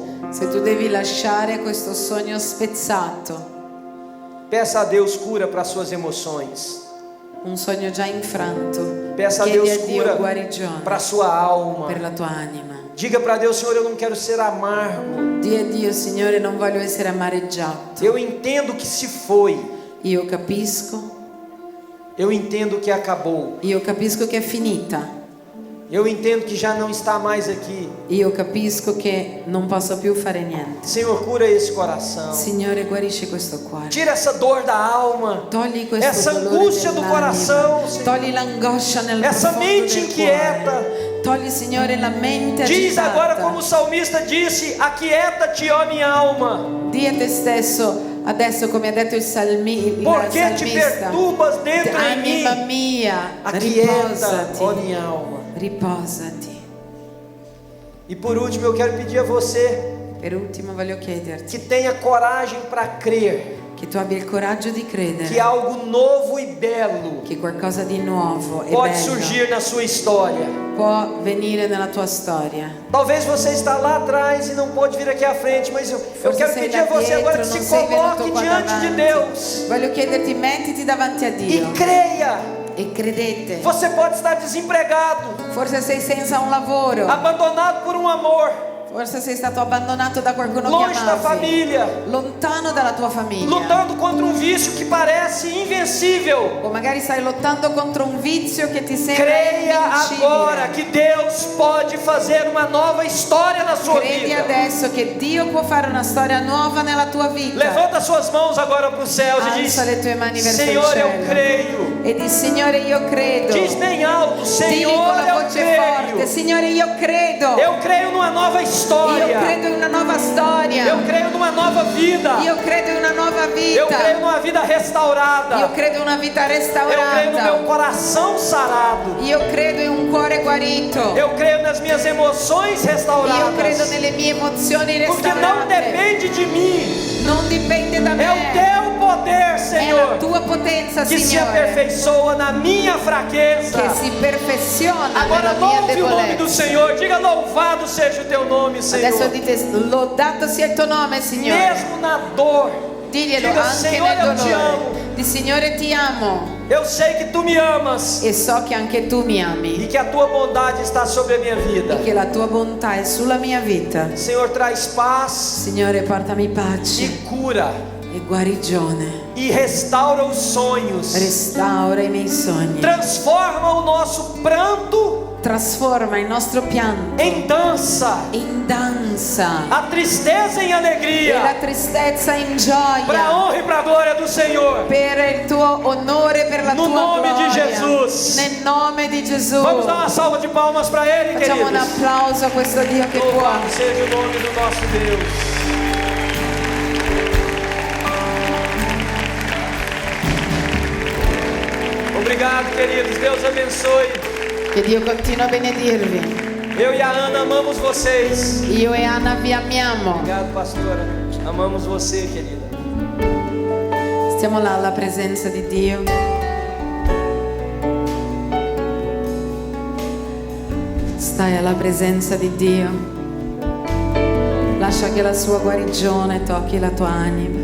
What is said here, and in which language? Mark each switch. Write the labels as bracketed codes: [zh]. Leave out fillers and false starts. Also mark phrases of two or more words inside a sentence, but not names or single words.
[it] Se tu devi lasciare questo sogno spezzato, [pt] peça a Deus cura para suas emoções. [it] un sogno già infranto, [pt] Peça a [it] chiedi [pt] Deus [it] a Dio [pt] cura [it] guarigione [pt] para sua alma. [it] per la tua anima. [pt] Diga para Deus: Senhor, eu não quero ser amargo. [it] Dì a Dio, Signore, non voglio essere amareggiato. [pt] Eu entendo que se foi. [it] Io capisco [pt] Que acabou. [it] che è finita. [pt] Eu entendo que já não está mais aqui. [it] Io capisco che non posso più fare niente. [pt] Senhor, cura esse coração. [it] Signore, guarisci questo cuore. [pt] Tira essa dor da alma. [it] Togli questo [pt] Essa [it] dolore [pt] angústia do [it] dell'anima. [pt] coração, Senhor. [it] Togli l'angoscia nel [pt] Essa [it] profondo [pt] mente [it] del [pt] inquieta. [it] cuore. Togli, Signore, la mente [pt] Diz agora, [it] agitata. [pt] como o salmista disse: aquieta-te, ó minha alma. [it] Di a te stesso, adesso come ha detto il salmista. [pt] Porque te perturbas dentro em [it] Anima [pt] mim. [it] mia, [pt] Aquieta, ó [it] riposati. [pt] minha alma. [it] Riposati. [pt] E por último, eu quero pedir a você [it] Per ultimo voglio chiederti [pt] que tenha coragem para crer [it] che tu abbia il coraggio di credere [pt] que algo novo e belo [it] che qualcosa di nuovo e [pt] pode [it] bello [pt] surgir na sua história. [it] può venire nella tua storia. [pt] Talvez você está lá atrás e não pode vir aqui à frente, mas eu [it] Forse [pt] quero [it] sei [pt] pedir a [it] là [pt] você agora que [it] dietro, [pt] se [it] non sei venuto [pt] coloque [it] qua [pt] diante de [it] davanti. [pt] Deus [it] Voglio chiederti, mettiti davanti a [pt] e [it] Dio [pt] creia. [it] e credete. [pt] Você pode estar desempregado, [it] Forse sei senza un lavoro, [pt] abandonado por um amor, [it] Forse sei stato abbandonato da qualcuno che [pt] longe da [it] amavi, [pt] família, [it] lontano dalla tua famiglia, [pt] lutando contra um vício que parece invencível. [it] o magari stai lottando contro un vizio che ti sembra [pt] Creia agora [it] invincibile. [pt] que Deus pode fazer uma nova história na sua [it] Credi [pt] vida. [it] adesso che Dio può fare una storia nuova nella tua vita. [pt] Levanta suas mãos agora para os céus e diz: [it] Alza le tue mani verso il [pt] Senhor, eu [it] cielo [pt] creio. [it] e di Signore io credo. [pt] Diz bem alto: [it] Digli con [pt] Senhor, [it] la [pt] eu [it] voce forte: [pt] creio. [it] Signore io credo. [pt] Eu creio numa nova história. [it] Io credo in una nuova storia. [pt] Eu creio numa nova vida. [it] Io credo in una nuova [pt] Eu creio [it] vita. [pt] numa vida restaurada. [it] Io credo in una vita [pt] Eu creio no meu [it] restaurata. [pt] coração sarado. [it] Io credo in un cuore guarito. [pt] Eu creio nas minhas emoções [it] Io credo [pt] restauradas. [it] nelle mie emozioni [pt] Porque não [it] restaurate. [pt] depende de mim. [it] Non dipende da [pt] É o [it] me. [pt] teu poder, [it] È la [pt] Senhor, [it] tua potenza, [pt] que se [it] Signore, [pt] aperfeiçoa na minha fraqueza. [it] che si perfeziona [pt] Agora [it] nella mia [pt] louve o nome do [it] debolezza. [pt] Senhor. Diga: louvado seja o teu nome, [it] Adesso [pt] Senhor. [it] dite: lodato sia il tuo nome, Signore. [pt] Mesmo na dor, [it] Diglielo [pt] diga: [it] anche [pt] Senhor, [it] nel [pt] eu te [it] dolore. [pt] amo. [it] Di Signore ti amo [pt] Eu sei que tu me amas [it] e so che anche tu mi [pt] e [it] ami [pt] que a tua bondade está sobre a minha vida. [it] e che la tua bontà è sulla mia vita. [pt] Senhor, traz paz [it] Signore, portami pace [pt] e cura [it] e guarigione. [pt] e restaura os sonhos. [it] Restaura i miei sogni. [pt] Transforma o nosso pranto [it] Trasforma il nostro pianto [pt] em dança, [it] in danza [pt] a tristeza em [it] e la [pt] alegria, [it] tristezza in [pt] para a [it] gioia. [pt] honra e para a glória do Senhor. [it] Per il tuo onore, per la [pt] No [it] tua nome di gloria. [pt] Jesus. [it] Nel nome di Gesù. [pt] Vamos dar uma salva de palmas para Ele, [it] Facciamo un [pt] queridos. [it] applauso a questo Dio che può. [pt] Louvado seja o nome do nosso Deus. Obrigado, queridos. Deus abençoe. [it] Che Dio continua a benedirvi. [pt] Eu e a Ana amamos vocês. [it] Io e Anna vi amiamo. [pt] Obrigado, pastora. Amamos você, querida. [it] Stiamo là alla presenza di Dio. Stai alla presenza di Dio. Lascia che la sua guarigione tocchi la tua anima.